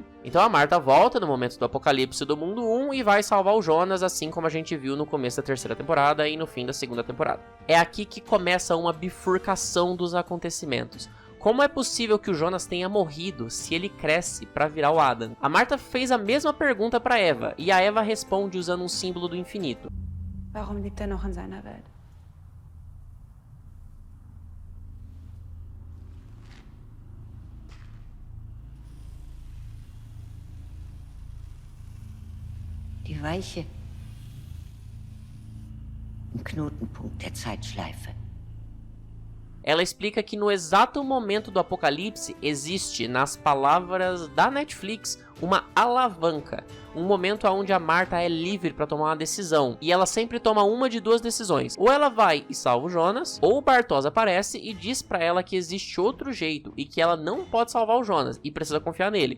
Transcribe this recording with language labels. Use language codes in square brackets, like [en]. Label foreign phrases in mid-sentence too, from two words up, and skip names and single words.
[pt] Então a Martha volta no momento do apocalipse do mundo 1 e vai salvar o Jonas, assim como a gente viu no começo da terceira temporada e no fim da segunda temporada. É aqui que começa uma bifurcação dos acontecimentos. Como é possível que o Jonas tenha morrido se ele cresce para virar o Adam? A Marta fez a mesma pergunta para Eva, e a Eva responde usando um símbolo do infinito. [de] Warum liegt noch in seiner Welt? Die Weiche im Knotenpunkt der Zeitschleife. [pt] Ela explica que no exato momento do apocalipse existe, nas palavras da Netflix, uma alavanca. Um momento onde a Marta é livre para tomar uma decisão. E ela sempre toma uma de duas decisões. Ou ela vai e salva o Jonas, ou o Bartosz aparece e diz para ela que existe outro jeito e que ela não pode salvar o Jonas e precisa confiar nele.